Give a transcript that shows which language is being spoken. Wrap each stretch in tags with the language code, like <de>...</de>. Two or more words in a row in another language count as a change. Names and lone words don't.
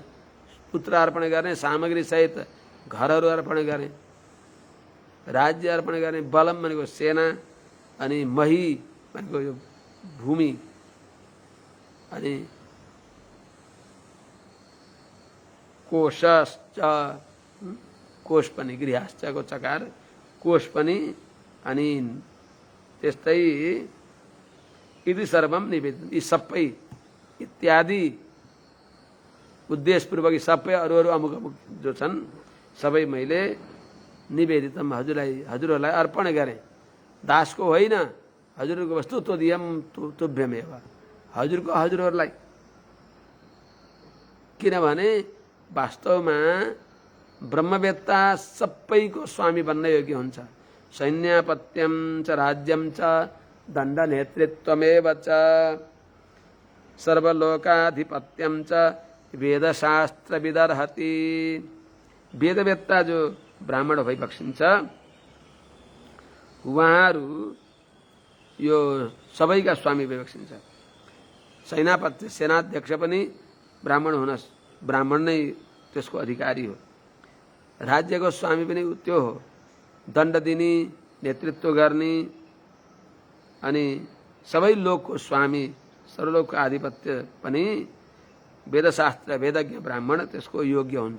<ne>पुत्र अर्पण गर्ने, सामग्री सहित घरहरू अर्पण गरेँ, राज्य अर्पण गर्ने, बलम भनेको सेना, अनि मही भनेको यो भूमि, अनि कोशश्च, कोश पनि गृहश्चको चकार, कोश पनि, अनि त्यस्तै</ne> <sa>इति सर्वम निवेदन,</sa> <ne>यी सबै इत्यादि उद्देश्यपूर्वक सबै अरू अमुक अमुक जो छन् सबै मैले निवेदितम हजुरहरूलाई अर्पण गरेँ। दासको होइन, हजुरको वस्तु</ne> <sa>तोदियम तुभ्यमेव,</sa> <ne>हजुरको हजुरहरूलाई। किनभने वास्तवमा ब्रह्मवेत्ता सबैको स्वामी बन्न योग्य हुन्छ।</ne> <sa>सैन्यापत्यम च राज्यम च दण्ड नेतृत्वमेव च सर्वलोकाधिपत्यम च वेदशास्त्र विदर्हति।</sa> <ne>वेदवेत्ता जो ब्राह्मण भइबक्सिन्छ उहाँहरू यो सबैका स्वामी भइबक्सिन्छ। सेनापति सेनाध्यक्ष पनि ब्राह्मण नै त्यसको अधिकारी हो। राज्यको स्वामी पनि त्यो हो, दण्ड दिने, नेतृत्व गर्ने अनि सबै लोकको स्वामी, सर्वलोकको आधिपत्य पनि वेदशास्त्र वेदज्ञ ब्राह्मण त्यसको योग्य हुन्छ।</ne>